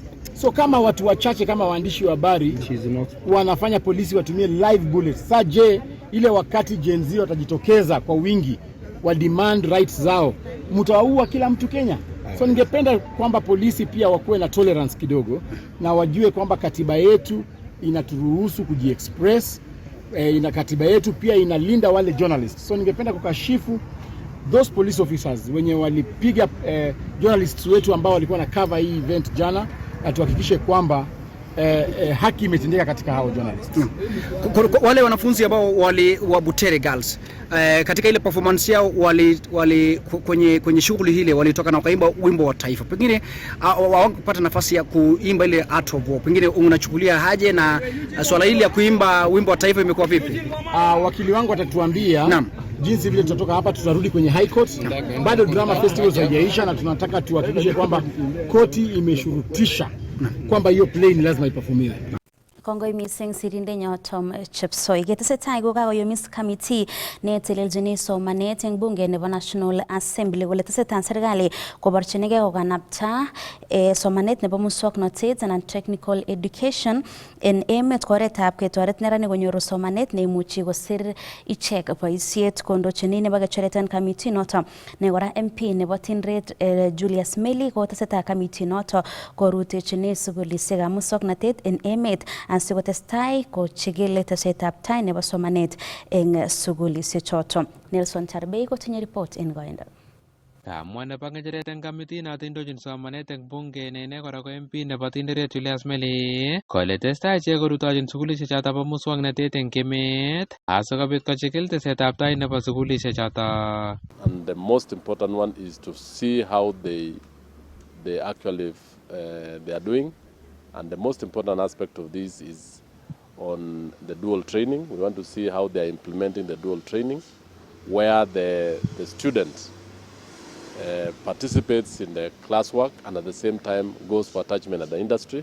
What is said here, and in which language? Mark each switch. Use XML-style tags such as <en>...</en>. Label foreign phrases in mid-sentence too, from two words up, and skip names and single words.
<sw>So kama watu wachache kama waandishi wa habari wanafanya polisi watumie</sw> <en>live bullets,</en> <sw>saje ile wakati Gen Z watajitokeza kwa wingi wa</sw> <en>demand rights</en> <sw>zao, mtawaua kila mtu Kenya. So ningependa kwamba polisi pia wakuwe na tolerance kidogo na wajue kwamba katiba yetu inaturuhusu kujiexpress, katiba yetu pia inalinda wale journalists. So ningependa kukashifu</sw> <en>those police officers</en> <sw>wenye walipiga journalists wetu ambao walikuwa na cover hii event jana, na tuhakikishe kwamba haki imetendeka katika hao journalists. Wale wanafunzi ambao wa Butere Girls katika ile performance yao kwenye shughuli hile walitoka na wakaimba wimbo wa taifa. Pengine hawakupata nafasi ya kuimba ile Art of War. Pengine unachukulia haje na swala hili ya kuimba wimbo wa taifa imekuwa vipi? Wakili wangu atatuambia jinsi vile tutatoka hapa, tutarudi kwenye High Court. Bado</sw> <en>drama festivals</en> <sw>haijaisha na tunataka tuhakikishe kwamba koti imeshurutisha kwamba hiyo play ni lazima iperformiwe.</sw> <kln>Kongoi mising sirinde nyotom Chepsoi. Ketesetai kokakoyomis committee netelelchini somanet eng bunge nebo National Assembly kole tesetai serikali koborchinigei kokanapta somanet nebo muswoknotet anan</kln> <en>technical education</en> <kln>en emet koretab ketoret neranik konyoru somanet neimuchi kosir ichek boisiet. Kondochini nebo kechoreten committee noto ne kora MP nebo Tindret Julius Meli kotesetai committee noto korutechini sukulisiekab muswoknotet en emet asikotestai kochigil tesetab tai nebo somanet eng sukulisiechoto. Nelson Charbei kotinye report en koindo. Kamwa nebo ngecheret eng committee noto indochin somanet eng bunge ne kora ko MP nebo Tinderet Julius Meli kole testai ichek korutochin sukulisiechoto bo muswoknotet eng emet asikobit kochigil tesetab tai nebo sukulisiechoto.</kln> <en>And the most important one is to see how they actually they are doing. And the most important aspect of this is on the dual training. We want to see how they are implementing the dual training, where the student participates in the classwork and at the same time goes for attachment at the industry.</en>